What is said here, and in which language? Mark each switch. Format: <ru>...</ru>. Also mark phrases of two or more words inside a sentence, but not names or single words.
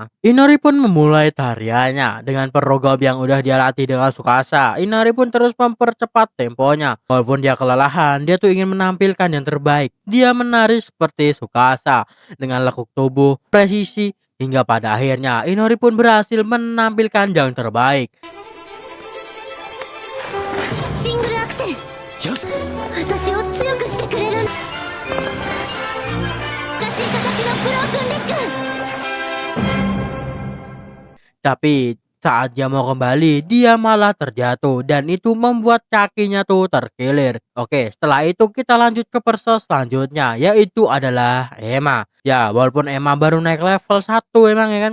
<id>Inori pun memulai tariannya dengan program yang udah dia latih dengan Tsukasa. Inori pun terus mempercepat temponya. Walaupun dia kelelahan, dia tuh ingin menampilkan yang terbaik. Dia menari seperti Tsukasa dengan lekuk tubuh, presisi, hingga pada akhirnya Inori pun berhasil menampilkan yang terbaik.</id> <ja>シングルアクセル。よし、私を強くしてくれる。難しい形のブロークンレッグ。</ja> <id>Tapi saat dia mau kembali, dia malah terjatuh dan itu membuat kakinya tuh terkilir. Oke, setelah itu kita lanjut ke perso selanjutnya, yaitu adalah Emma. Ya, walaupun Emma baru naik level 1 emang ya kan.</id>